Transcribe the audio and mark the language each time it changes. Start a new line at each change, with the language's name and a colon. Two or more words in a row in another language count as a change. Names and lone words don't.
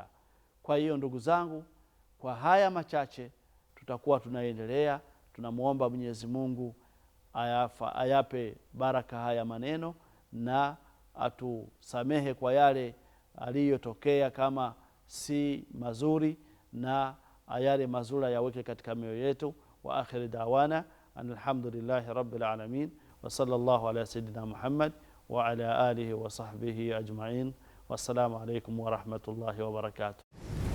Swahili: Kwa hiyo ndugu zangu, kwa haya machache tutakuwa tunaendelea. Tunamuomba Mwenyezi Mungu ayape baraka haya maneno na atusamehe kwa yale aliyotokea kama si mazuri, na yale mazuri yaweke katika mioyo yetu.
Arabic: وآخر دعوانا الحمد لله رب العالمين وصلى الله على سيدنا محمد وعلى آله وصحبه أجمعين. والسلام عليكم ورحمة الله وبركاته.